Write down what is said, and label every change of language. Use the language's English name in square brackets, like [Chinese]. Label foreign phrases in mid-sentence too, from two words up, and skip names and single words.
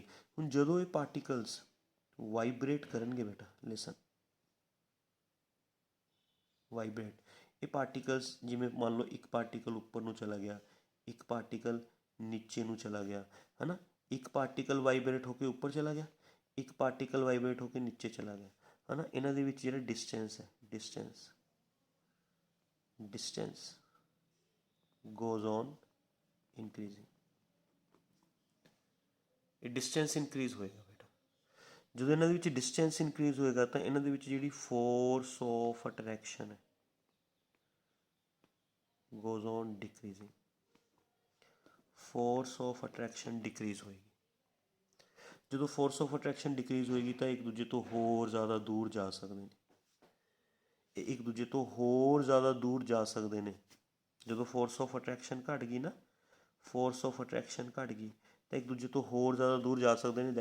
[Punjabi] ਹੁਣ ਜਦੋਂ ਇਹ [English] particles vibrate [Punjabi] ਕਰਨਗੇ ਬੇਟਾ, [English] listen, vibrate, [Punjabi] ਇਹ ਪਾਰਟੀਕਲਸ ਜਿਵੇਂ ਮੰਨ ਲਓ ਇੱਕ ਪਾਰਟੀਕਲ ਉੱਪਰ ਨੂੰ ਚਲਾ ਗਿਆ, ਇੱਕ ਪਾਰਟੀਕਲ ਨੀਚੇ ਨੂੰ ਚਲਾ ਗਿਆ, ਹੈ ਨਾ, ਇੱਕ [English] particle vibrate [Punjabi] ਹੋ ਕੇ ਉੱਪਰ ਚਲਾ ਗਿਆ, ਇੱਕ [English] particle vibrate [Punjabi] ਹੋ ਕੇ ਨੀਚੇ ਚਲਾ ਗਿਆ, ਹੈ ਨਾ। ਇਹਨਾਂ ਦੇ ਵਿੱਚ ਜਿਹੜਾ ਡਿਸਟੈਂਸ ਹੈ, ਡਿਸਟੈਂਸ [English] goes on increasing, [Punjabi] ਇਹ [English] distance increase [Punjabi] ਹੋਏਗਾ ਬੇਟਾ। ਜਦੋਂ ਇਹਨਾਂ ਦੇ ਵਿੱਚ [English] distance increase [Punjabi] ਹੋਏਗਾ ਤਾਂ ਇਹਨਾਂ ਦੇ ਵਿੱਚ ਜਿਹੜੀ [English] force of attraction [Punjabi] ਹੈ [English] goes on decreasing, force of attraction decrease [Punjabi] ਹੋਏਗੀ। ਜਦੋਂ [English] force of attraction decrease [Punjabi] ਹੋਏਗੀ ਤਾਂ ਇੱਕ ਦੂਜੇ ਤੋਂ ਹੋਰ ਜ਼ਿਆਦਾ ਦੂਰ ਜਾ ਸਕਦੇ ਨੇ, ਇਹ ਇੱਕ ਦੂਜੇ ਤੋਂ ਹੋਰ ਜ਼ਿਆਦਾ ਦੂਰ ਜਾ ਸਕਦੇ ਨੇ। ਜਦੋਂ [English] force of attraction [Punjabi] ਘੱਟ ਗਈ ਨਾ, [English] force of attraction [Punjabi] ਘੱਟ ਗਈ ਤਾਂ ਇੱਕ ਦੂਜੇ ਤੋਂ ਹੋਰ ਜ਼ਿਆਦਾ ਦੂਰ ਜਾ ਸਕਦੇ ਨੇ।